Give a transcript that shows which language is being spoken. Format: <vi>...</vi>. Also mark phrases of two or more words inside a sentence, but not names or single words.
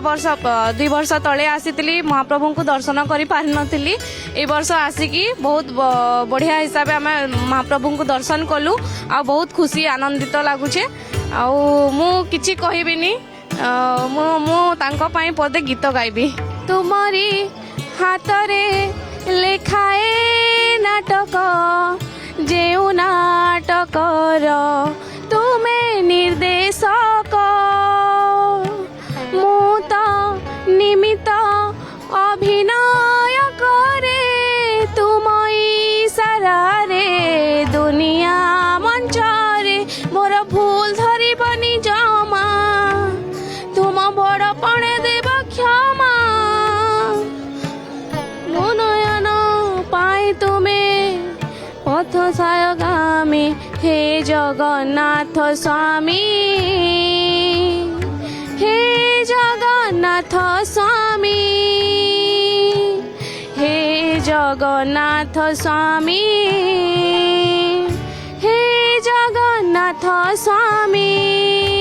<or>ବର୍ଷ 2 ବର୍ଷ ତଳେ ଆସି ମହାପ୍ରଭୁ କୋ ଦର୍ଶନ କର ପାରି ନଥିଲି ଏ ବର୍ଷ ଆସିକି ବହୁତ ବଢ଼ିଆ ହିସାବ ଆମ ମହାପ୍ରଭୁ କୋ ଦର୍ଶନ କଲୁ ଆ ବହୁତ ଖୁସି ଆନନ୍ଦିତ ଲାଗୁଛେ ମୁ କିଛି କହିବିନି ମୁ ତାଙ୍କୋ ପଇଁ ପଦେ ଗୀତ ଗାଇବି ତୁମରି ହାତ ରେ ଲେଖାଏ ନାଟକ ଜେଉଁ ନାଟକର ତୁମେ ନିର୍ଦ୍ଦେଶକ ମୁ ତୋ ନିମିତ୍ତ ଅଭିନୟ କରେ ତୁମ ଇଶାରା ରେ ଦୁନିଆ ମଞ୍ଚ ରେ ମୋର ଭୁଲ ଧରି ବନି ଜମା ତୁମ ବଡ଼ ପଣେ ଦେବ କ୍ଷମା ମୋ ନୟନ ପାଏ ତୁମେ ପଥ ସାୟଗାମୀ ହେ ଜଗନ୍ନାଥ ସ୍ୱାମୀ ହେ ଜଗନ୍ନାଥ ସ୍ୱାମୀ ହେ ଜଗନ୍ନାଥ ସ୍ୱାମୀ ହେ ଜଗନ୍ନାଥ ସ୍ୱାମୀ।</or>